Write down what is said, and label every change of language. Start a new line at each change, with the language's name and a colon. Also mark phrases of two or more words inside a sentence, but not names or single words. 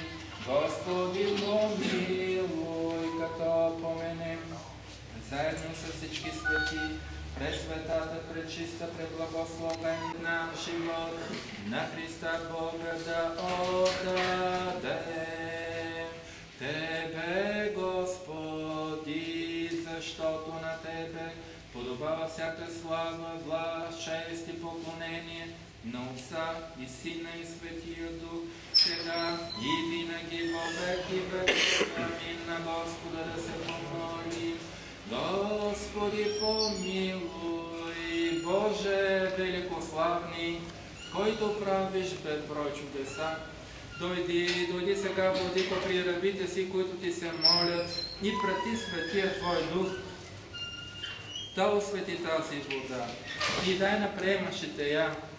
Bulgarian: Господи, помилуй, като поменем заедно с всички свети, пресветата, пречиста, преблагословен наш живот на Христа Бога да отдадем. Тебе, Господи, защото на Тебе подобава всяка слава, власт, чест и поклонение на Отца и Сина и Светия Дух, сега и винаги во веки веков. Амин. На Господа да се помолим. Господи, помилуй. Боже великославни, който правиш безброй чудеса, дойди сега, владико, при рабите си, които Ти се молят, и прати Светия Твой Дух да освети тази вода и дай на приемащите я